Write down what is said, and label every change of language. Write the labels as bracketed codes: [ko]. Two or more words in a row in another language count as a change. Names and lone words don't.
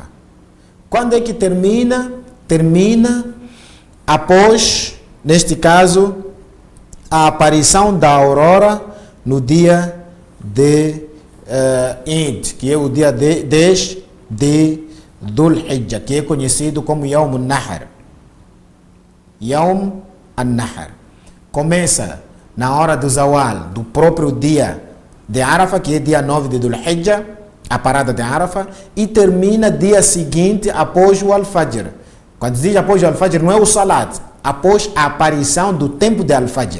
[pt] Quando é que termina? Termina após, neste caso, a aparição da aurora no dia de Eid, que é o dia 10 de Dhul Hijjah, que é conhecido como Yawm al-Nahr. Yawm al-Nahr. Começa na hora do Zawal, do próprio dia de Arafa, que é dia 9 de Dhul Hijjah, a parada de Arafa, e termina dia seguinte após o Al-Fajr. Quando diz após o Al-Fajr, não é o Salat. após a aparição do tempo de Al-Fajr.